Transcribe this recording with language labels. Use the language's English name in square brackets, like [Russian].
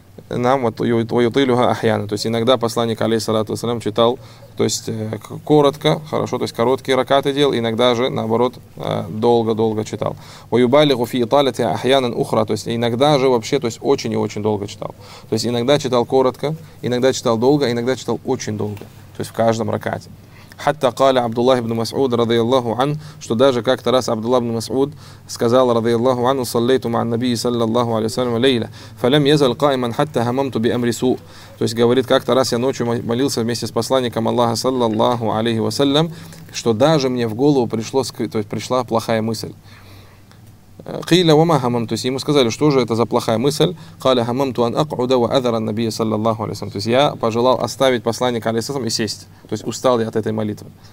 [Arabic] нам ويطيلها أحيانا. [Russian] То есть иногда посланник алейхиссалату вассалям читал, то есть коротко, хорошо, то есть короткие ракаты делал, иногда же наоборот долго-долго читал. [Arabic] ويبالغ في إطالته أحيانا أخرى, [Russian] то есть иногда же вообще, то есть очень и очень долго читал. То есть иногда читал коротко, иногда читал долго, иногда читал очень долго, то есть в каждом ракате. [Arabic] حتى قال عبد الله بن مسعود رضي الله عنه, [Russian] что даже как-то раз Абдулла ибн Масуд сказал, [Arabic] رضي الله عنه, صليت مع النبي صلى الله عليه وسلم ليلة فلم يزل قائما حتى هممت بأمر سوء. [Russian] То есть говорит, как-то раз я ночью молился вместе с посланником Аллаха [Arabic] صلى الله عليه وسلم, [Russian] что даже мне в голову пришло, то есть пришла плохая мысль. [Arabic] قيل وما هممت, [Russian] то есть ему сказали, что же это за плохая мысль. [Arabic] قال هممت أن أقعد وأذر النبي صلى الله عليه وسلم, [Russian] то есть я пожелал оставить посланника [Arabic] عليه السلام [Russian] и сесть, то есть устал я от этой молитвы.